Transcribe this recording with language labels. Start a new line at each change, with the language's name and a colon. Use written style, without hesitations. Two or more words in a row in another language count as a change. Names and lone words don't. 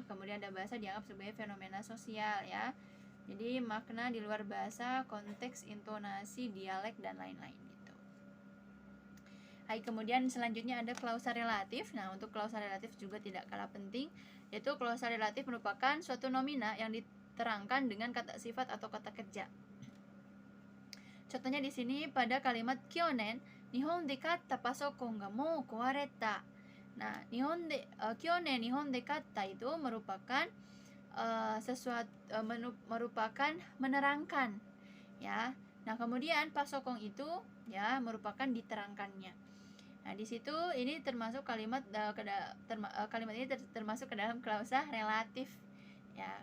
Indonesian: Kemudian ada bahasa dianggap sebagai fenomena sosial ya. Jadi makna di luar bahasa, konteks, intonasi, dialek dan lain-lain gitu. Kemudian selanjutnya ada klausa relatif. Nah, untuk klausa relatif juga tidak kalah penting, yaitu klausa relatif merupakan suatu nomina yang diterangkan dengan kata sifat atau kata kerja. Contohnya di sini pada kalimat
Japanese: 去年、日本で買ったパソコンがもう壊れた.
Indonesian: Nah,
Japanese: 去年日本で買った
Indonesian: itu merupakan merupakan menerangkan ya. Nah, kemudian pasokong itu ya merupakan diterangkannya. Nah, di situ ini termasuk kalimat kalimat ini termasuk ke dalam klausa relatif ya.